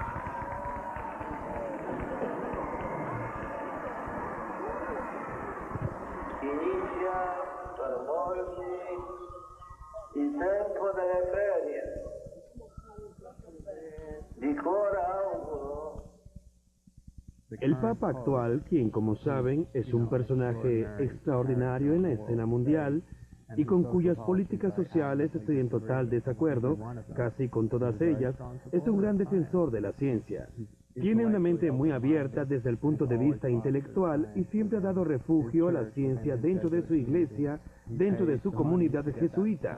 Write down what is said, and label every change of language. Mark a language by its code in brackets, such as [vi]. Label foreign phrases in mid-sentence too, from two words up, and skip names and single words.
[it] Inizia per molti il tempo delle ferie. Di cuore auguro. [es] El Papa actual, quien como saben es un personaje extraordinario en la escena mundial y con cuyas políticas sociales estoy en total desacuerdo, casi con todas ellas, es un gran defensor de la ciencia. Tiene una mente muy abierta desde el punto de vista intelectual y siempre ha dado refugio a la ciencia dentro de su iglesia, dentro de su comunidad jesuita.